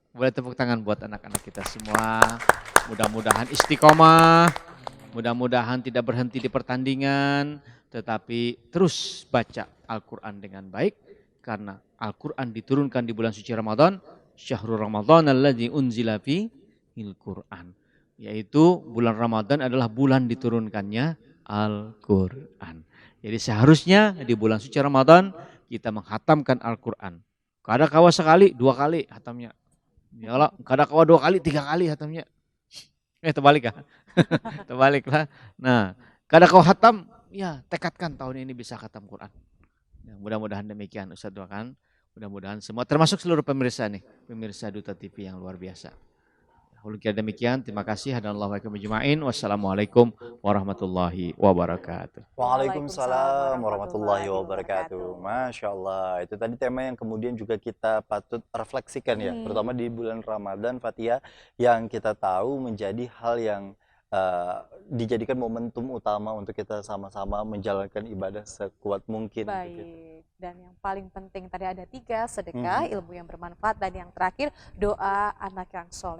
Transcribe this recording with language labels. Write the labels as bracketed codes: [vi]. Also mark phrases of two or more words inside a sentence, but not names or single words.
[id] Boleh tepuk tangan buat anak-anak kita semua. Mudah-mudahan istiqomah, mudah-mudahan tidak berhenti di pertandingan, tetapi terus baca Al-Quran dengan baik, karena Al-Quran diturunkan di bulan suci Ramadan, [ar] شهر رمضان الذي أنزل فيه القرآن. [id] Yaitu bulan Ramadan adalah bulan diturunkannya Al-Quran. Jadi seharusnya di bulan suci Ramadan kita menghatamkan Al-Quran. [bjn] Kada kawa sekali, 2 kali hatamnya. Ya Allah, kada kawa 2 kali, 3 kali hatamnya. [id] Terbalik ya? Terbalik lah. Nah, [bjn] kada kawa hatam, [id] ya tekadkan tahun ini bisa khatam Quran. Ya, mudah-mudahan demikian Ustaz doakan. Mudah-mudahan semua, termasuk seluruh pemirsa nih, pemirsa Duta TV yang luar biasa. Kira demikian, terima kasih. [ar] هدانا الله وإياكم أجمعين. والسلام عليكم ورحمة الله وبركاته. وعليكم السلام ورحمة الله وبركاته. ما شاء الله, [id] itu tadi tema yang kemudian juga kita patut refleksikan ya, terutama di bulan Ramadan, Fatia, yang kita tahu menjadi hal yang dijadikan momentum utama untuk kita sama-sama menjalankan ibadah sekuat mungkin. Baik, dan yang paling penting tadi ada 3, sedekah, ilmu yang bermanfaat, dan yang terakhir doa anak yang soleh.